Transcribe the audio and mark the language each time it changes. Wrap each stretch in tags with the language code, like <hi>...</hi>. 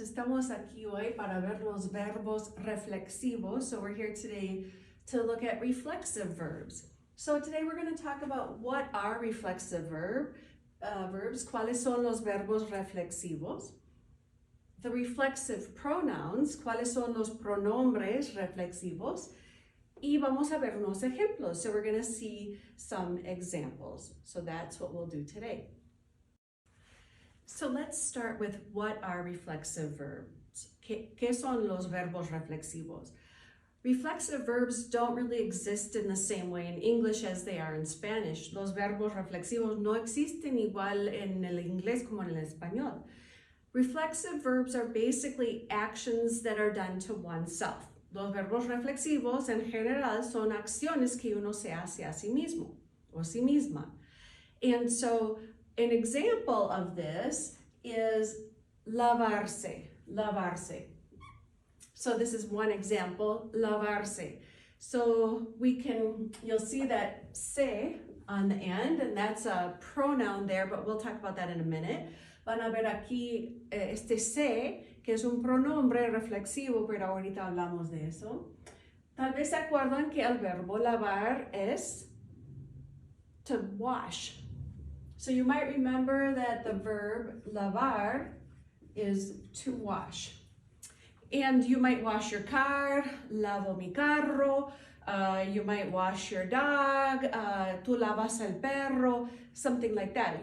<es>Estamos aquí hoy para ver los verbos reflexivos.</es> <en>So we're here today to look at reflexive verbs. So today we're going to talk about what are reflexive verbs,</en> <es>cuáles son los verbos reflexivos,</es> <en>the reflexive pronouns,</en> <es>cuáles son los pronombres reflexivos, y vamos a ver unos ejemplos.</es> <en>So we're going to see some examples. So that's what we'll do today. So let's start with what are reflexive verbs.</en> <es>¿Qué son los verbos reflexivos?</es> <en>Reflexive verbs don't really exist in the same way in English as they are in Spanish.</en> <es>Los verbos reflexivos no existen igual en el inglés como en el español.</es> <en>Reflexive verbs are basically actions that are done to oneself.</en> <es>Los verbos reflexivos en general son acciones que uno se hace a sí mismo o sí misma.</es> <en>And so an example of this is lavarse, lavarse. So this is one example, lavarse. So you'll see that se on the end, and that's a pronoun there, but we'll talk about that in a minute.</en> <es>Van a ver aquí este se, que es un pronombre reflexivo, pero ahorita hablamos de eso. Tal vez se acuerdan que el verbo lavar es</es> <en>to wash. So you might remember that the verb lavar is to wash. And you might wash your car,</en> <es>lavo mi carro.</es> <en>You might wash your dog,</en> <es>tú lavas el perro,</es> <en>something like that.</en>